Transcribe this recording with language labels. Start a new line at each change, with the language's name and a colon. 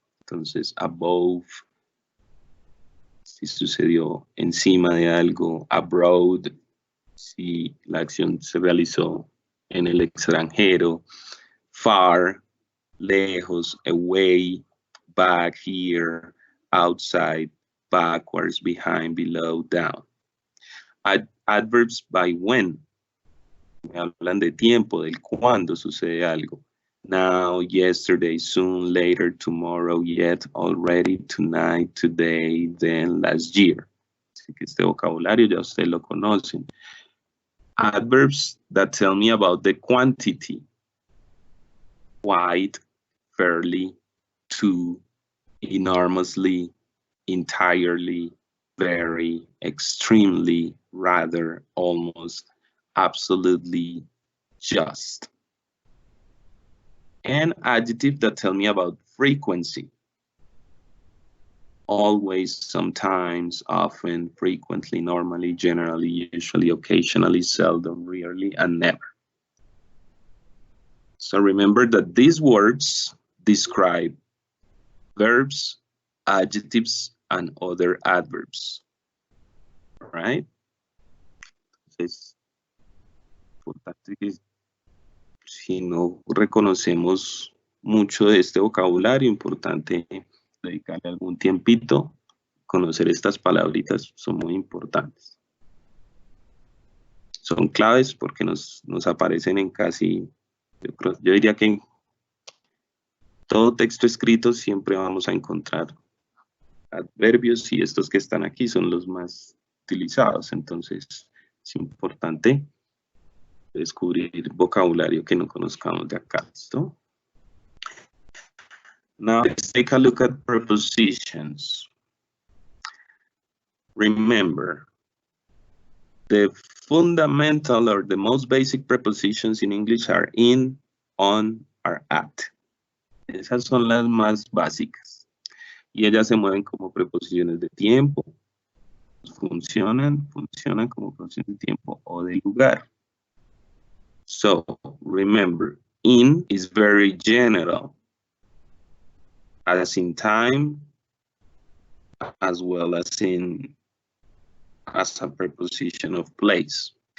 Spanish: Entonces, above, si sucedió encima de algo. Abroad, si la acción se realizó en el extranjero.
English: Far, lejos, away, back, here, outside, backwards, behind, below, down. Adverbs by when.
Spanish: Me hablan de tiempo, del cuándo sucede algo.
English: Now, yesterday, soon, later, tomorrow, yet, already, tonight, today, then, last year.
Spanish: Así que este vocabulario ya ustedes lo conocen.
English: Adverbs that tell me about the quantity. Quite, fairly, to, enormously, entirely, very, extremely, rather, almost, absolutely, just. And adjectives that tell me about frequency. Always, sometimes, often, frequently, normally, generally, usually, occasionally, seldom, rarely, and never. So remember that these words describe verbs, adjectives, and other adverbs. Right?
Spanish: Entonces, importante que si no reconocemos mucho de este vocabulario, importante dedicarle algún tiempito. Conocer estas palabritas son muy importantes. Son claves porque nos aparecen en casi, yo diría que en todo texto escrito siempre vamos a encontrar adverbios y estos que están aquí son los más utilizados. Entonces es importante descubrir vocabulario que no conozcamos de acá. ¿Listo?
English: Now let's take a look at prepositions. Remember, the fundamental or the most basic prepositions in English are in, on, or at.
Spanish: Esas son las más básicas. Y ellas se mueven como preposiciones de tiempo. Funcionan como preposiciones de tiempo o de lugar.
English: So, remember, in is very general, as in time, as well as as a preposition of place.